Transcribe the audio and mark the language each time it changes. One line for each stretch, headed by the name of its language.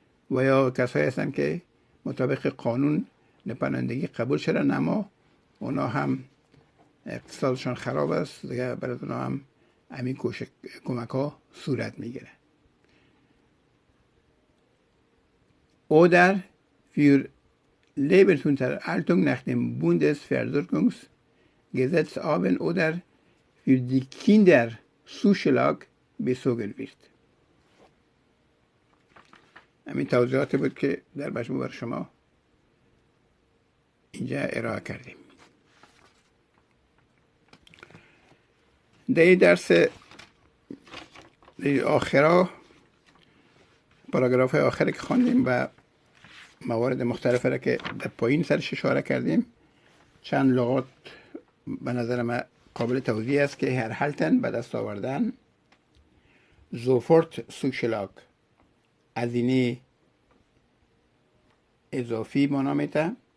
Persian: و یا کسایی هستن که مطابق قانون پناهندگی قبول شدن اما اونا هم اقتصادشان خراب است دیگه، برای اونا هم همین کمک ها صورت میگیره.
German: Oder für Lebensunterhaltung nach dem Bundesversorgungsgesetz haben oder für die Kinderzuschlag bezogen wird.
Persian: همین توضیحاتی بود که در مجموع بر شما اینجا ارائه کردیم. در این درس آخرا پاراگراف آخری که خواندیم و موارد مختلفه را که در پایین سرش اشاره کردیم، چند لغات به نظر من قابل توضیح است که هر حالتن به دست آوردن زوفورت سوشلاگ هزینه اضافی معنا میده.